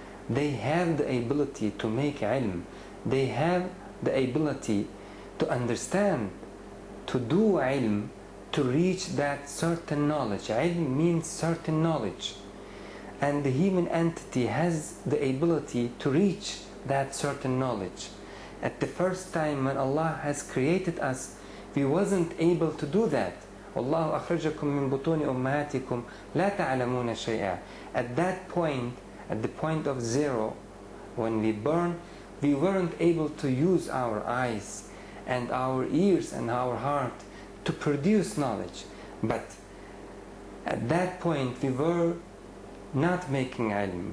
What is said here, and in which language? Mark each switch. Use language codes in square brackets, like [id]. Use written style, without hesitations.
[en] They have the ability to make علم. They have the ability to understand, to do علم, to reach that certain knowledge. علم means certain knowledge. And the human entity has the ability to reach that certain knowledge. At the first time when Allah has created us, we wasn't able to do that. [ar] والله أخرجكم من بطون أمهاتكم لا تعلمون شيئا. [en] At that point, at the point of zero, when we born, we weren't able to use our eyes and our ears and our heart to produce knowledge. But at that point we were not making ilm.